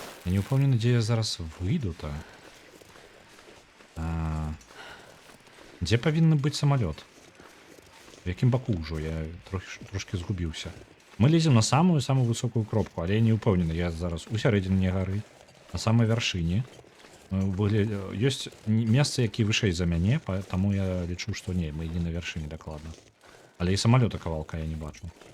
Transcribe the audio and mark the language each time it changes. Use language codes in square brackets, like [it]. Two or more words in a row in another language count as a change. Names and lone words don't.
[uk] Я не упевнений, де я зараз вийду-то. Де повинен бути самоліт? [be] В яким боку ўжо? Я трошки згубіўся. Мы лезем на самую-самую высокую кропку, але я не упэўнены, я зараз у сярэдзіне гары, на самай вяршыні. Ёсць месцы, які вышэй за мяне, таму я лічу, што не, мы не на вяршыні дакладна. Але і самалёта кавалка я не бачу.